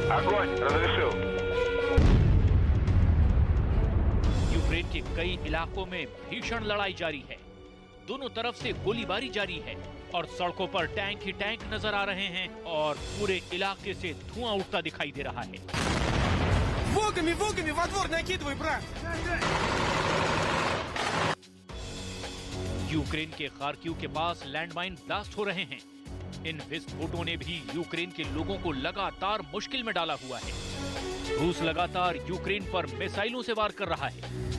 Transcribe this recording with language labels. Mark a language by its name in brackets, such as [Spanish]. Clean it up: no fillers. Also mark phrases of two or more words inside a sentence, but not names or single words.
[Hindi] यूक्रेन के कई इलाकों में भीषण लड़ाई जारी है। दोनों तरफ से गोलीबारी जारी है और सड़कों पर टैंक ही टैंक नजर आ रहे हैं और पूरे इलाके से धुआं उठता दिखाई दे रहा है। [Russian] Волгами во двор накидывай, брат! [Hindi] यूक्रेन के खार्किव के पास [English] landmine blast [Hindi] हो रहे हैं। इन विस्फोटों ने भी यूक्रेन के लोगों को लगातार मुश्किल में डाला हुआ है। रूस लगातार यूक्रेन पर मिसाइलों से वार कर रहा है।